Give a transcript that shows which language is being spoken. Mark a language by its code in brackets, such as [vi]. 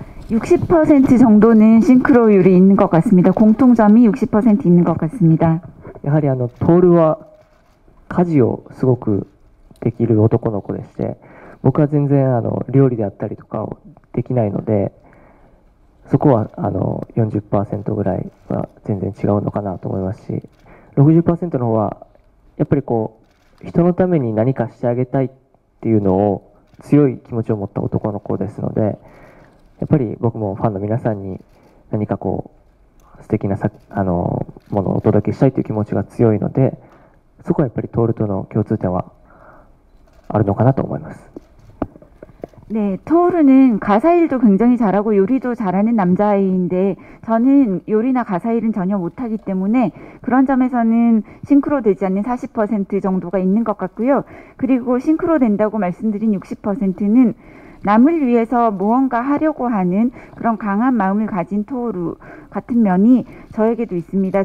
[ko] 60% 정도는 싱크로율이 있는 것 같습니다. 공통점이 60% 있는 것 같습니다. [ja] やはりトールは家事をすごくできる男の子でして、僕は全然料理であったりとかをできないので、そこは40% ぐらいは全然違うのかなと思いますし、 60% の方はやっぱりこう人のために何かしてあげたいっていうのを強い気持ちを持った男の子ですので、やっぱり僕もファンの皆さんに何かこう素敵なものをお届けしたいという気持ちが強いので、そこはやっぱりトールとの共通点はあるのかなと思います。 [ko] 네, 토르는 가사일도 굉장히 잘하고 요리도 잘하는 남자아이인데 저는 요리나 가사일은 전혀 못하기 때문에 그런 점에서는 싱크로 되지 않는 40% 정도가 있는 것 같고요. 그리고 싱크로 된다고 말씀드린 60%는 남을 위해서 무언가 하려고 하는 그런 강한 마음을 가진 토르 같은 면이 저에게도 있습니다.